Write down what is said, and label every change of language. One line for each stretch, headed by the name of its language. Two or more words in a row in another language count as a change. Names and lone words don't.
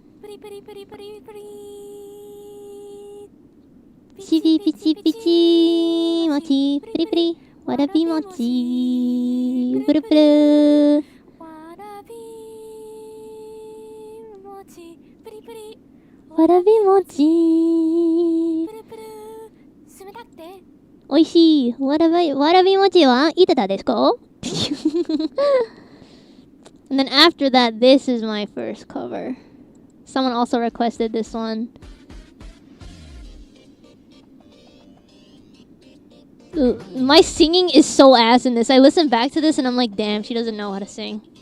Japanese: ちびぴちぴちもちぷりぷり. わらび餅。ぷるぷる. Warabi-mochi. Oishii. わらび餅はいたたですか?
English: And then after that, this is my first cover. Someone also requested this one. My singing is so ass in this. I listen back to this and I'm like, damn, she doesn't know how to sing.